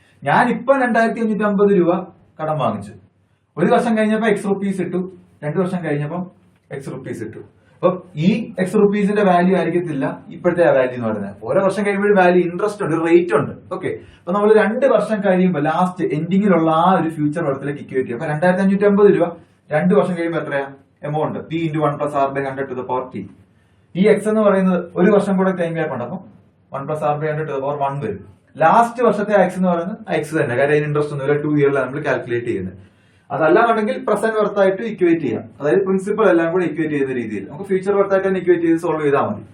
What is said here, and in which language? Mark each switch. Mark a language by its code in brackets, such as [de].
[ml] ഞാൻ ഇപ്പൊ 2550 രൂപ കടം വാങ്ങിച്ചു. ഒരു വർഷം കഴിഞ്ഞപ്പോ എക്സ് റുപ്പീസ് ഇട്ടു, 2 വർഷം കഴിഞ്ഞപ്പം എക്സ് റുപ്പീസ് ഇട്ടു. അപ്പൊ ഈ എക്സ് റുപ്പീസിന്റെ വാല്യൂ ആയിരിക്കത്തില്ല ഇപ്പോഴത്തെ വാല്യൂ എന്ന് പറയുന്നത്. ഓരോ വർഷം കഴിയുമ്പോൾ വാല്യൂ ഇൻട്രസ്റ്റ് ഉണ്ട്, റേറ്റ് ഉണ്ട്. ഓക്കെ, അപ്പൊ നമ്മൾ 2 വർഷം കഴിയുമ്പോൾ ലാസ്റ്റ് എൻഡിങ്ങിലുള്ള ആ ഒരു ഫ്യൂച്ചർ വർത്തിലേക്ക് ഇക്വേറ്റ് ചെയ്യും. അപ്പൊ 2550 രൂപ 2 വർഷം കഴിയുമ്പോൾ എത്രയാ amount? [en] P into 1 plus R by 100 to the power T. [ml] ഈ എക്സ് എന്ന് പറയുന്നത് ഒരു വർഷം കൂടെ ടൈം ഗ്യാപ്പ് ഉണ്ട്. അപ്പൊ [en] 1 plus R by 100 to the power 1 [ml] വരും. ലാസ്റ്റ് വർഷത്തെ എക്സ് എന്ന് പറയുന്നത് എക്സ് തന്നെ, കാര്യം അതിന് ഇൻട്രസ്റ്റ് ഒന്നുമില്ല. 2 ഇയറിലാണ് നമ്മൾ കാൽക്കുലേറ്റ് ചെയ്യുന്നത്. അതല്ലാന്നുണ്ടെങ്കിൽ പ്രസന്റ് വർത്തായിട്ട് ഇക്വേറ്റ് ചെയ്യാം. അതായത് പ്രിൻസിപ്പൽ എല്ലാം കൂടെ ഇക്വേറ്റ് ചെയ്യുന്ന രീതിയിൽ നമുക്ക് ഫ്യൂച്ചർ വർത്തായിട്ട് തന്നെ ഇക്വേറ്റ് ചെയ്ത് സോൾവ് ചെയ്താൽ മതി.